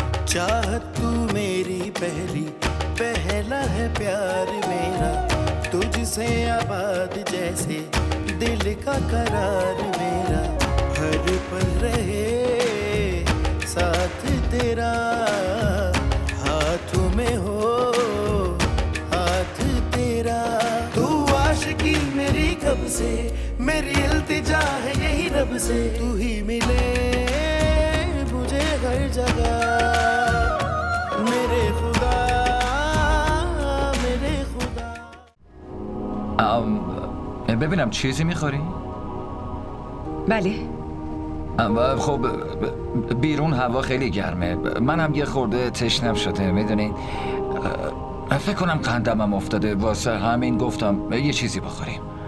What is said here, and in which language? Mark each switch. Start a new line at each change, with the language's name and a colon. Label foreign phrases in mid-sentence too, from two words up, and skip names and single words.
Hindi: चाहत तू मेरी पहली, पहला है प्यार मेरा, तुझसे आबाद जैसे दिल का करार मेरा, हर पल रहे साथ तेरा, हाथों में हो हाथ तेरा। तू आशिकी मेरी कब से, मेरी इल्तिजा है यही रब से, तू ही मिले मुझे हर जगह मेरे खुदा, मेरे खुदा।
Persian: ببینم چیزی میخوری؟ بله. خب بیرون هوا خیلی گرمه، منم یه خورده تشنم شده میدونی، فکر کنم قندمم افتاده، واسه همین گفتم یه چیزی بخوریم.